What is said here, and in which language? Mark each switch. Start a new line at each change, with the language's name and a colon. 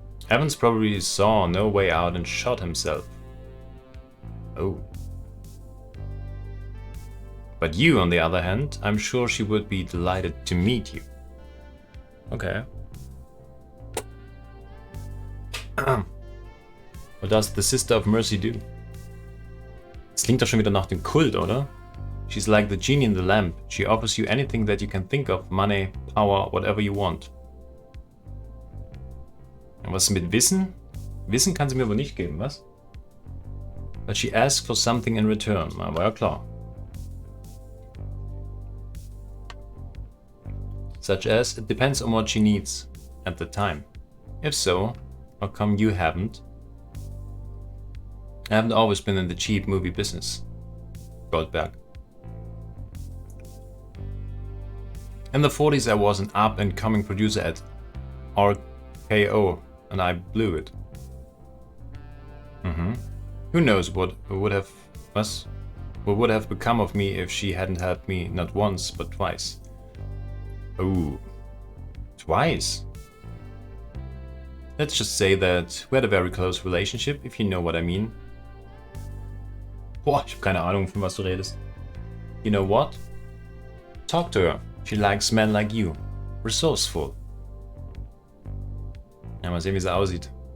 English: Evans probably saw no way out and shot himself. Oh. But you, on the other hand, I'm sure she would be delighted to meet you. Okay. What does the Sister of Mercy do?
German: Das klingt doch schon wieder nach dem Kult, oder?
English: She's like the genie in the lamp. She offers you anything that you can think of. Money, power, whatever you want.
German: Und was ist mit Wissen? Wissen kann sie mir wohl nicht geben, was?
English: But she asks for something in return.
German: Na, war ja klar.
English: Such as, it depends on what she needs at the time. If so, how come you haven't? I haven't always been in the cheap movie business. Goldberg. In the 40s I was an up-and-coming producer at RKO and I blew it. Who knows what would have become of me if she hadn't helped me not once but twice. Oh, twice? Let's just say that we had a very close relationship, if you know what I mean.
German: Boah, ich hab keine Ahnung, von was du redest.
English: You know what? Talk to her. She likes men like you. Resourceful.
German: Ja, mal sehen, wie sie aussieht.